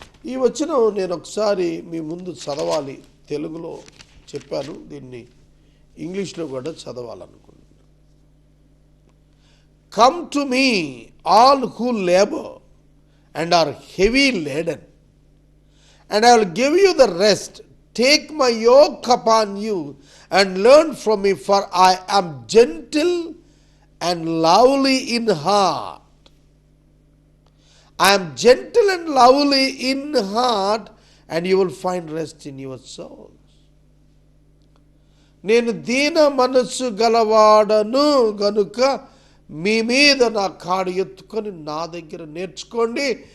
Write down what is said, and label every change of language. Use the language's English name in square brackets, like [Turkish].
[Telugu] ఈ వచనం నేను ఒకసారి మీ ముందు చదవాలి. తెలుగులో చెప్పాను, దీన్ని ఇంగ్లీష్లో కూడా చదవాలనుకుంటున్నాను. [English] Come to me all who labour and are heavy laden and I will give you the rest. Take my yoke upon you and learn from me, for I am gentle and lovely in heart. I am gentle and lovely in heart, and you will find rest in your souls. [Telugu] నేను దీన మనస్సు గలవాడను గనుక మీ మీద నా కాడు ఎత్తుకొని నా దగ్గర నేర్చుకోండి.